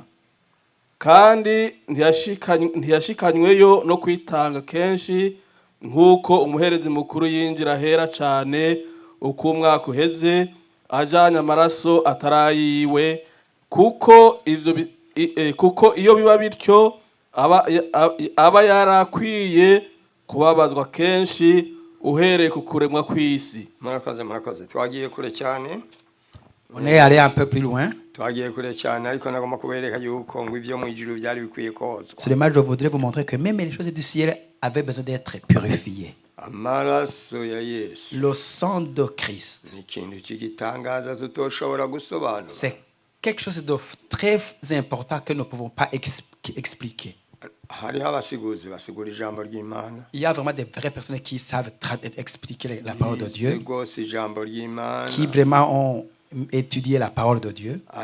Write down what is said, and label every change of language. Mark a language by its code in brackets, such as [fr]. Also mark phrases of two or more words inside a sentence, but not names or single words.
[rn] kandi ntiyashikanyweyo no kwitanga kenshi nk'uko umuherezi mukuru yinjira ahera cane uko umwaka uheze ajanye amaraso atarayiwe, kuko iyo biba bityo aba yarakwiye kubabazwa kenshi uhereye ku kuremwa kw'isi. Murakoze twagiye kure cyane. [fr] On est allé un peu plus loin. [rn] Twagiye kure cyane ariko nagomba kubereka yuko ngo ivyo mwijuru byari bikwiye kozwa. [fr] Seulement je voudrais vous montrer que même les choses du ciel avaient besoin d'être purifiées. [rn] Amaraso ya Yesu. [fr] Le sang de Christ. [rn] Ni ikintu cy'igitangaza tutoshobora gusobanura. [fr] C'est quelque chose de très important que nous ne pouvons pas expliquer. Il y a vraiment des vraies personnes qui savent expliquer la parole de Dieu, qui vraiment ont étudié la parole de Dieu.